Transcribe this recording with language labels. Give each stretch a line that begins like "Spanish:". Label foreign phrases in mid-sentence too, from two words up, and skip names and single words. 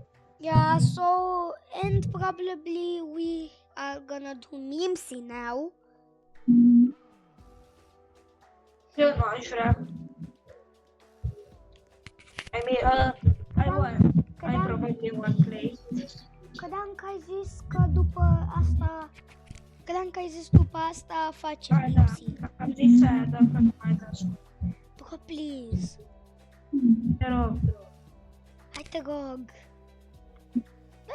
English: yeah, so and probably we are gonna do Mimsy now.
Portuguese: Eu não acho.
English: I mean, I won. I probably won't play.
Romanian: Credeam că ai zis că după asta facem Ah, da. Mimsy. Am zis aia, dacă nu mai dați.
English: Bro, please.
Romanian: Te rog. Hai te rog. Nu